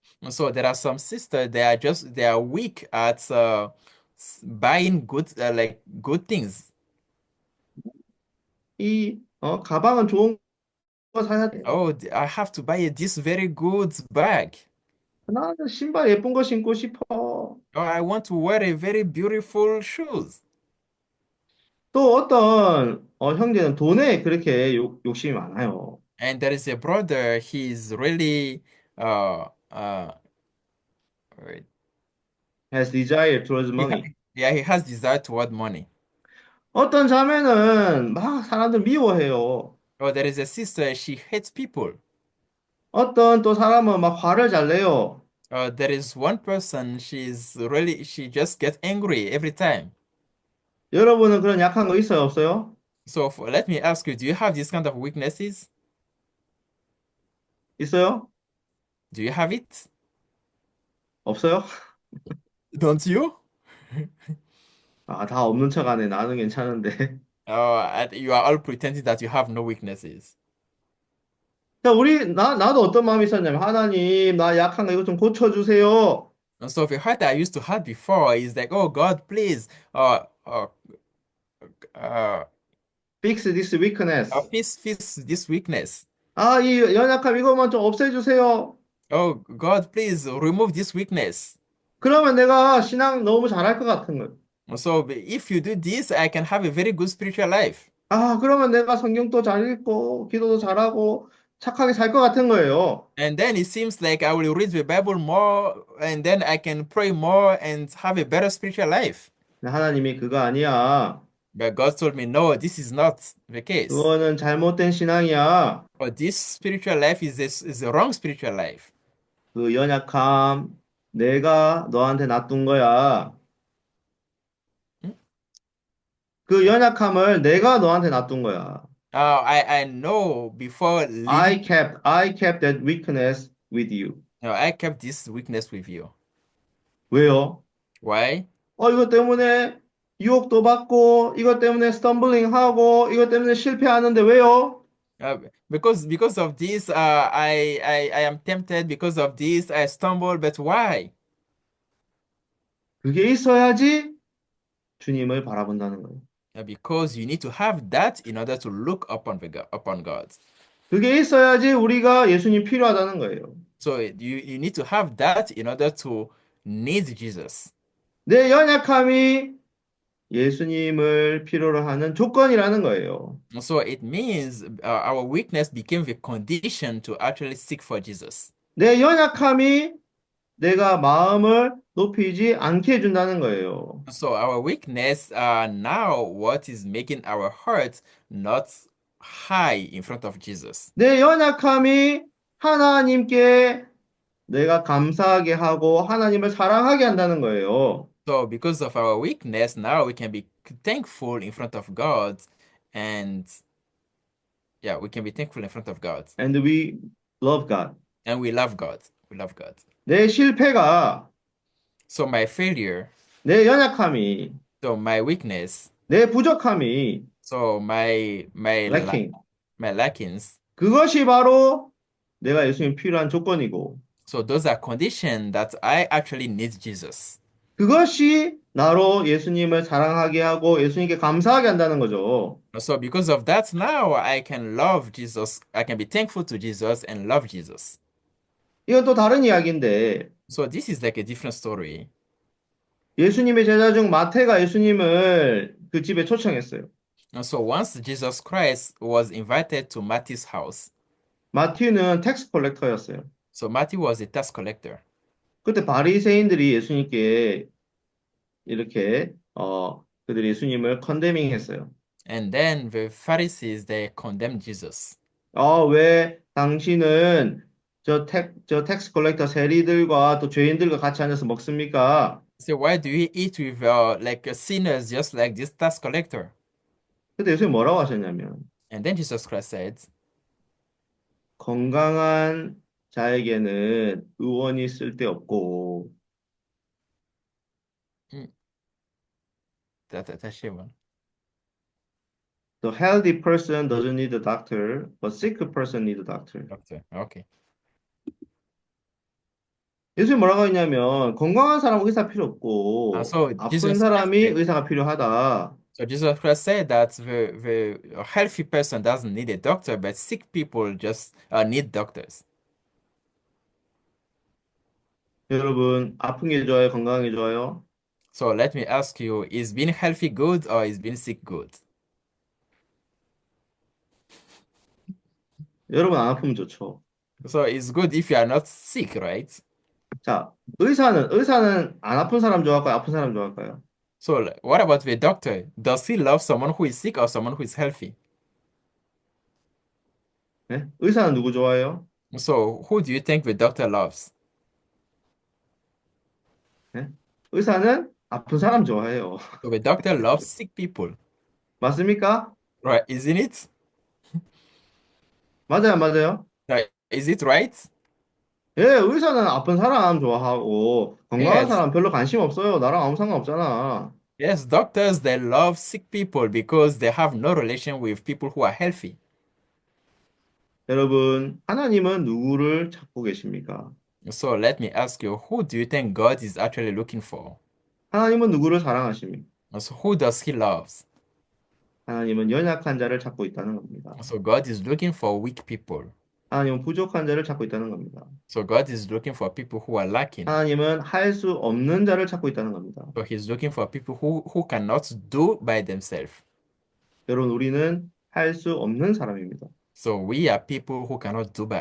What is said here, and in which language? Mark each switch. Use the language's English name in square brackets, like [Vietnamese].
[English] So there are some sisters, they are weak at buying good like good things. [Korean] 가방은 좋은 거 사야 돼. [English] Oh, I have to buy this very good bag. [Korean] 나는 신발 예쁜 거 신고 싶어. [English] Oh, I want to wear a very beautiful shoes. [Korean] 또 어떤 형제는 돈에 그렇게 욕심이 많아요. [English] And there is a brother, he's really uh uh Has desire towards he ha money. yeah, he has desire toward money. [Korean] 어떤 자매는 막 사람들 미워해요. [English] Oh, there is a sister, she hates people. [Korean] 어떤 또 사람은 막 화를 잘 내요. [English] There is one person, she just gets angry every time. [Korean] 여러분은 그런 약한 거 있어요, 없어요? [English] So let me ask you, do you have these kind of weaknesses? [Korean] 있어요? [English] Do you have it? [Korean] 없어요? [English] Don't you? [Korean] 아, 다 없는 척하네. 나는 괜찮은데. [English] You are all pretending that you have no weaknesses. [Korean] 자, 나도 어떤 마음이 있었냐면, 하나님, 나 약한 거 이거 좀 고쳐주세요. [English] And so the heart I used to have before is like, oh God, please, uh, Fix this weakness. fix this weakness. [Korean] 아, 이 연약함 이것만 좀 없애주세요. [English] Oh God, please remove this weakness. [Korean] 그러면 내가 신앙 너무 잘할 것 같은 거예요. [English] So if you do this, I can have a very good spiritual life. [Korean] 아, 그러면 내가 성경도 잘 읽고, 기도도 잘하고, 착하게 살 것 같은 거예요. [English] And then it seems like I will read the Bible more, and then I can pray more and have a better spiritual life. [Korean] 근데 하나님이 그거 아니야. [English] But God told me, no, this is not the case. [Korean] 그거는 잘못된 신앙이야. [English] Or this spiritual life is a wrong spiritual life. [Korean] 그 연약함, 내가 너한테 놔둔 거야. Hmm? 그 연약함을 내가 너한테 놔둔 거야. [English] I know before leaving, I kept that weakness with you. I kept this weakness with you. [Korean] 왜요? [English] Why? [Korean] 이것 때문에 유혹도 받고, 이것 때문에 스텀블링 하고, 이것 때문에 실패하는데 왜요? [English] Because of this, I am tempted. Because of this, I stumble. But why? [Korean] 그게 있어야지 주님을 바라본다는 거예요. [English] Because you need to have that in order to look upon God. [Korean] 그게 있어야지 우리가 예수님 필요하다는 거예요. [English] So you need to have that in order to need Jesus. [Korean] 내 연약함이 예수님을 필요로 하는 조건이라는 거예요. [English] So it means our weakness became the condition to actually seek for Jesus. [Korean] 내 연약함이 내가 마음을 높이지 않게 해준다는 거예요. [English] So our weakness are now what is making our hearts not high in front of Jesus. [Korean] 내 연약함이 하나님께 내가 감사하게 하고 하나님을 사랑하게 한다는 거예요. [English] So because of our weakness, now we can be thankful in front of God, and yeah, we can be thankful in front of God, And we love God. and we love God. We love God. [Korean] 내 실패가, [English] So my failure, [Korean] 내 연약함이, [English] so my weakness, [Korean] 내 부족함이, [English] so lacking. my lackings, [Korean] 그것이 바로 내가 예수님 필요한 조건이고, [English] so those are conditions that I actually need Jesus. [Korean] 그것이 나로 예수님을 사랑하게 하고 예수님께 감사하게 한다는 거죠. [English] So because of that, now I can love Jesus. I can be thankful to Jesus and love Jesus. [Korean] 이건 또 다른 이야기인데, [English] So this is like a different story. [Korean] 예수님의 제자 중 마태가 예수님을 그 집에 초청했어요. [English] And so once Jesus Christ was invited to Matthew's house, [Korean] 마티는 텍스 컬렉터였어요. [English] so Matthew was a tax collector. [Korean] 그때 바리새인들이 예수님께 이렇게 그들이 예수님을 컨데밍했어요. [English] And then the Pharisees, they condemned Jesus. [Korean] 왜 당신은 저 텍스 컬렉터 세리들과 또 죄인들과 같이 앉아서 먹습니까? [English] So why do you eat with like sinners just like this tax collector? [Korean] 근데 예수님 뭐라고 하셨냐면, [English] And then Jesus Christ said, [Korean] 건강한 자에게는 의원이 쓸데없고, [English] mm, that's Shimon. the healthy person doesn't need a doctor, but sick person need a doctor. Doctor. Okay. [Korean] 예수님 뭐라고 했냐면, 건강한 사람은 의사 필요 없고, [English] So [Korean] 아픈 [English] Jesus Christ [Korean] 사람이 [English] said, [Korean] 의사가 필요하다. [English] so Jesus Christ said that the healthy person doesn't need a doctor, but sick people just need doctors. [Korean] 여러분, 아픈 게 좋아요? 건강한 게 좋아요? [English] So let me ask you, is being healthy good or is being sick good? [Korean] 여러분, 안 아프면 좋죠. [English] So it's good if you are not sick, right? [Korean] 자, 의사는 안 아픈 사람 좋아할까요? 아픈 사람 좋아할까요? [English] So what about the doctor? Does he love someone who is sick or someone who is healthy? [Korean] 네? 의사는 누구 좋아해요? [English] So who do you think the doctor loves? [Korean] 네? 의사는 아픈 사람 좋아해요. [English] So the doctor loves sick people, [Korean] 맞습니까? [English] right? Isn't it? [Korean] 맞아요, 맞아요? [English] Right? Is it right? [Korean] 예, 의사는 아픈 사람 좋아하고 건강한 [English] Yes. [Korean] 사람 별로 관심 없어요. 나랑 아무 상관없잖아. [English] Yes, doctors they love sick people because they have no relation with people who are healthy. [Korean] 여러분, 하나님은 누구를 찾고 계십니까? [English] So let me ask you, who do you think God is actually looking for? [Korean] 하나님은 누구를 사랑하십니까? [English] So who does he loves? [Korean] 하나님은 연약한 자를 찾고 있다는 겁니다. [English] So God is looking for weak people. [Korean] 하나님은 부족한 자를 찾고 있다는 겁니다. [English] So God is looking for people who are lacking. [Korean] 하나님은 할 수 없는 자를 찾고 있다는 겁니다. [English] So he's looking for people who cannot do by themselves. [Korean] 여러분, 우리는 할 수 없는 사람입니다. [English] So we are people who cannot do by